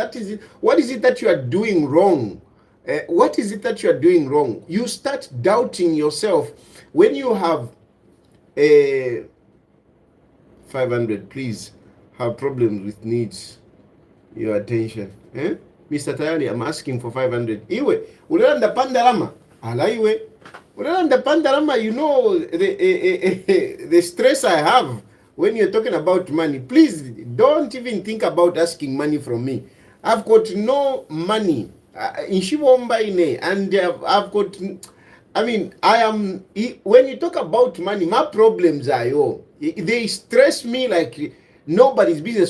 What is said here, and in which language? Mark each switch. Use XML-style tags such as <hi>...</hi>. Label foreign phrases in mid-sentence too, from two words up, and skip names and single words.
<en>What is it that you are doing wrong? What is it that you are doing wrong? You start doubting yourself when you have a 500, please. Have problems with needs your attention. Mr. Tayali, I'm asking for 500.</en> <bem>Iwe, ulanda pandalama. Ala iwe. Ulanda pandalama,</bem> <en>you know the stress I have when you're talking about money. Please don't even think about asking money from me. I've got no money. In Shibomba, and I've got, I mean, when you talk about money, my problems are, they stress me like nobody's business.</en>